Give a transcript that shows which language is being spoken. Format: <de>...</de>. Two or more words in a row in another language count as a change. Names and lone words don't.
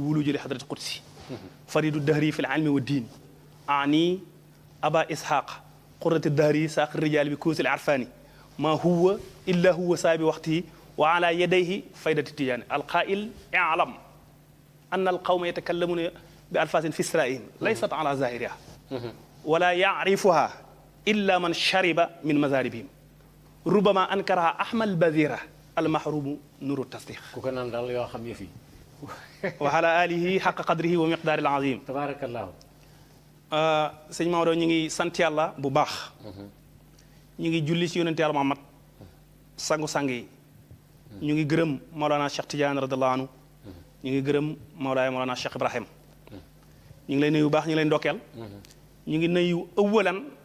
<ar>ولوجي لحضرة القدس فريد الدهر في العلم والدين أبي إسحاق قرة الدهر ساقي الرجال بكؤوس العرفان ما هو إلا هو صاحب وقته وعلى يديه فيضة التجاني القائل اعلم أن القوم يتكلمون بألفاظ في أسرارهم ليست على ظاهرها ولا يعرفها إلا من شرب من مشاربهم ربما أنكرها أهل البادية المحروم نور التصديق</ar> <wo>ku ko naan daal yoo xam yëf yi</wo> <ar>وعلى آله حق قدره ومقداره العظيم tabarakallahu</ar> <wo>sëñ Maodo ñu ngi sant yàlla bu baax ñu ngi julli ci yonente yàlla Muhammad sangu-sang yi ñu ngi gërëm Maolana Cheikh Tidiane</wo> <ar>رضي الله عنه</ar> <wo>ñu ngi gërëm Maolana Cheikh Ibrahim ñu ngi lay nuyu bu baax ñu ngi lay ndokkeel ñu ngi nuyu ëwalan</wo>